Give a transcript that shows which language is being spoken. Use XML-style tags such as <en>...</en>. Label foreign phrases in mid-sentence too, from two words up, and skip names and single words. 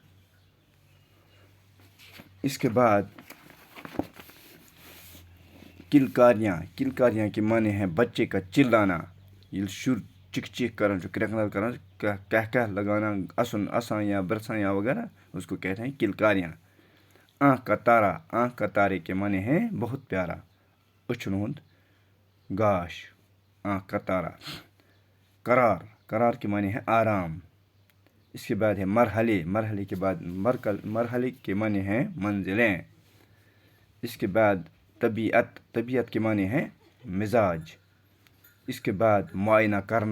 <ur>اس کے بعد کلکاریاں۔ کلکاریاں کے معنی ہیں بچے کا چلانا، یہ شر چک چک کرنا، جو کرکنا کرنا، کہہ لگانا، اسان یا برسان یا وغیرہ، اس کو کہتے ہیں کلکاریاں۔ آنکھ کا تارا۔ آنکھ کا تارے کے معنی ہیں بہت پیارا،</ur> <ks>اچھن ہند گاش،</ks> <ur>آنکھ کا تارا۔ قرار۔ قرار کے معنی ہے آرام۔ اس کے بعد ہے مرحلے۔ مرحلے کے بعد مرحلے کے معنی ہیں منزلیں۔ اس کے بعد طبیعت۔ طبیعت کے معنی ہے مزاج۔ اس کے بعد معائنہ کرنا۔</ur>